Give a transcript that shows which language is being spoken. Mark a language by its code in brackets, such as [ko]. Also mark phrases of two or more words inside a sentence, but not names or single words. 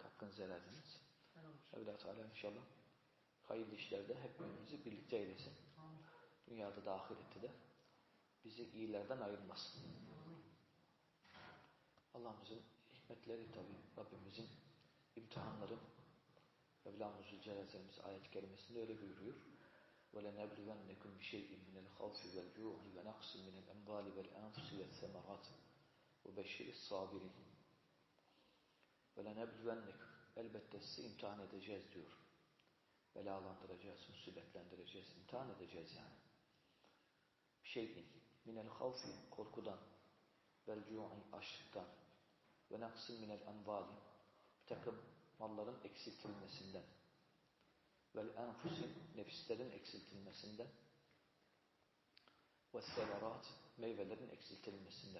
[tr] Hakkınızı helal ediniz. Mevla Teala inşallah hayırlı işlerde hepimizi birlikte eylesin. Dünyada da ahirette de bizi iyilerden ayırmasın. Allah'ımızın hikmetleri tabi Rabbimizin imtihanları Mevlamız Zülcelal'imiz ayet-i kerimesinde öyle buyuruyor. [ar] وَلَنَبْلُوَنَّكُمْ بِشَيْءٍ مِنَ الْخَوْفِ وَالْجُوعِ وَنَقْصٍ مِنَ الْأَمْوَالِ وَالْأَنْفُسِ وَالثَّمَرَاتِ وَبَشِّرِ الصَّابِرِينَ وَلَنَبْلُوَنَّكُمْ [tr] Elbette sizi imtihan edeceğiz diyor. Belalandıracağız, musibetlendireceğiz, imtihan edeceğiz yani. [ar] شيء من الخوف [tr] korkudan, [ar] والجوع [tr] açlıktan, [ar] ونقص من الأموال [tr] bir takım malların eksiltilmesinden, [ar] والأنفس [tr] nefislerin eksiltilmesinden, [ar] والثمرات [tr] meyvelerin eksiltilmesinden.